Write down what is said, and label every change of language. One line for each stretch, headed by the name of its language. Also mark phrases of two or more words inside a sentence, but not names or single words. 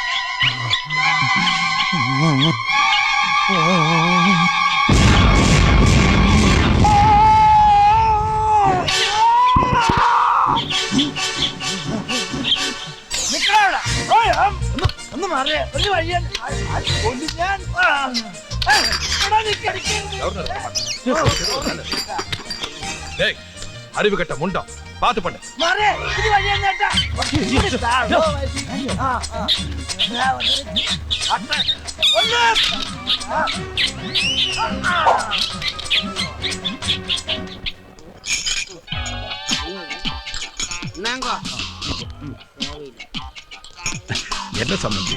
Malayalam: ഒന്ന് മാറിയ ഒരു വഴിയാണ്. ഞാൻ
Tamil: டேய் அறிவு கட்ட முண்டம். பாத்து பண்ணு.
Malayalam: മാറിയ ഇത് വഴിയാണ് ചേട്ടാ.
Tamil: நாங்க என்ன சம்பந்தம்?